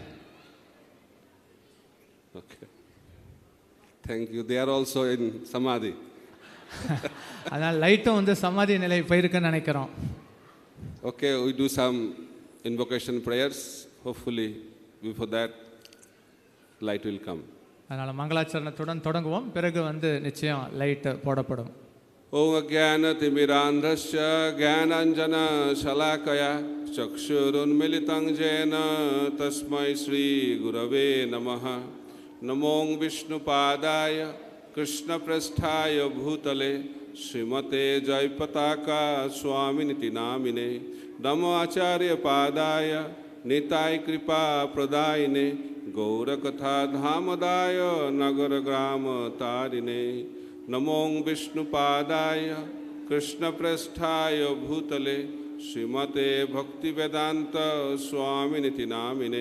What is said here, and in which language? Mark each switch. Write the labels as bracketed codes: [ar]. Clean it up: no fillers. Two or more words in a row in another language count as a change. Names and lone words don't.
[en] Okay. Thank you. They are also in samadhi. [ta] அதனால் லைட்டும் வந்து சமாதி நிலை போயிருக்குன்னு நினைக்கிறோம். [en] Okay, we do some invocation prayers. Hopefully before that light will come. [ta] அதனால் மங்களாச்சரணத்துடன் தொடங்குவோம். பிறகு வந்து நிச்சயம் லைட் போடப்படும். [sa] ओम् अज्ञानतिमिरान्धस्य ज्ञानाञ्जन शलाकया चक्षुरुन्मीलितं येन तस्मै श्री गुरवे नमः. नमो विष्णुपादाय कृष्णप्रेष्ठाय भूतले श्रीमते जयपताका स्वामिनिति नामिने. नमो आचार्य पादाय निताय कृपा प्रदायिने गौरकथा धामदाय नगर ग्राम तारिणे. नमो विष्णुपादाय कृष्णप्रेष्ठाय भूतले श्रीमते भक्तिवेदांत स्वामिनिति नामिने.